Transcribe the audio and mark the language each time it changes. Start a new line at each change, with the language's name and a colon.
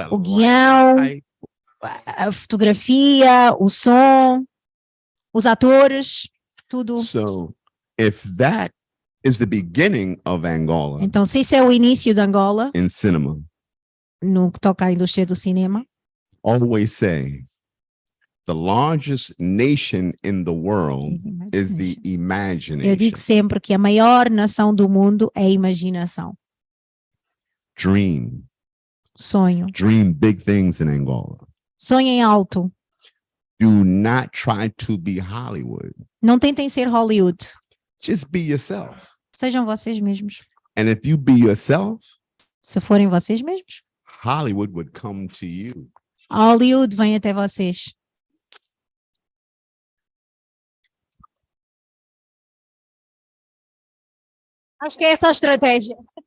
Portuguese: O guião, a fotografia, o som, os atores, tudo.
English: So, if that is the beginning of Angola,
Portuguese: então, se isso é o início de Angola,
English: in cinema,
Portuguese: no que toca à indústria do cinema,
English: always say, the largest nation in the world is the imagination.
Portuguese: Eu digo sempre que a maior nação do mundo é a imaginação.
English: Dream.
Portuguese: Sonho.
English: Dream big things in Angola.
Portuguese: Sonhem alto.
English: Do not try to be Hollywood.
Portuguese: Não tentem ser Hollywood.
English: Just be yourself.
Portuguese: Sejam vocês mesmos.
English: And if you be yourself,
Portuguese: se forem vocês mesmos,
English: Hollywood would come to you.
Portuguese: Hollywood vem até vocês. Acho que é essa a estratégia.